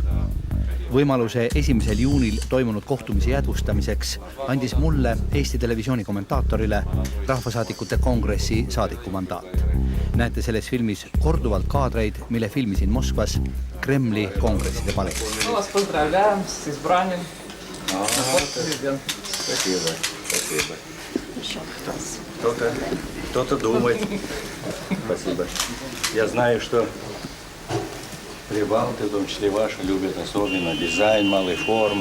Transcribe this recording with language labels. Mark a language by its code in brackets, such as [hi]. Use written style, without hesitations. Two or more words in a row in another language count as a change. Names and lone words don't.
[et] Võimaluse 1. juunil toimunud kohtumise jäädvustamiseks andis mulle Eesti Televisiooni kommentaatorile rahvasaadikute kongressi saadiku mandaat. Näete selles filmis korduvalt kaadreid, mille filmisin Moskvas Kremli kongresside palees. [ru] Вас поздравляем с избранием. Спасибо. Кто-то думает. Спасибо. Я знаю, что прибалты, в том числе ваши, любят особенно дизайн малой формы.